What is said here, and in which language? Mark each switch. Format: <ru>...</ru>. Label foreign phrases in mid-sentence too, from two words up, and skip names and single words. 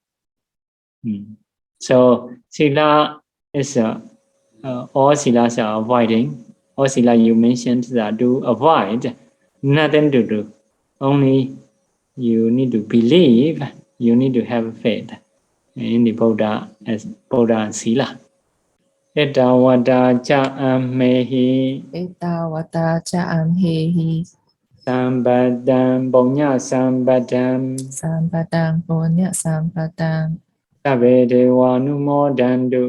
<en>So Sīla is all Sīlas are avoiding. All Sīla you mentioned that to avoid, nothing to do. Only you need to believe, you need to have faith in the Buddha as Buddha and Sīla.</en> <pi>Etawata cha amhehi. Etawata cha amhehi. Sambadam Punya Sambadam. Sambadam Punya Sambadam. Sabbe Deva Anumodantu.</pi>